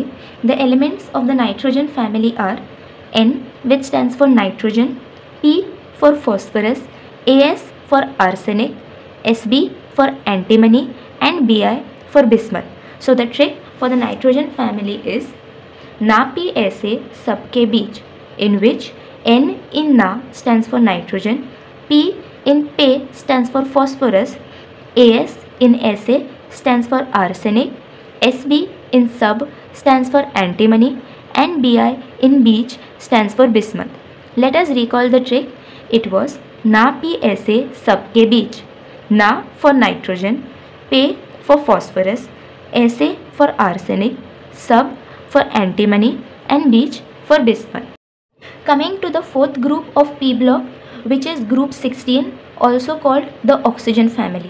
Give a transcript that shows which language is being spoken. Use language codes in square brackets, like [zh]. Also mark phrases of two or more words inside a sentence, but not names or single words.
[en] The elements of the nitrogen family are N, which stands for nitrogen, P for phosphorus, As for arsenic, Sb for antimony, and Bi for bismuth. So the trick for the nitrogen family is [hi] ना पी ऐसे सबके बीच, [en] in which N in Na stands for nitrogen, P in Pe stands for phosphorus, As in Sa stands for arsenic, Sb in Sub stands for antimony, and Bi in Beach stands for bismuth. Let us recall the trick. It was [hi] ना पी ऐसे सबके बीच. [en] Na for nitrogen, Pe for phosphorus, Sa for arsenic, Sub for antimony, and Beach for bismuth. Coming to the fourth group of p block, which is group 16, also called the oxygen family.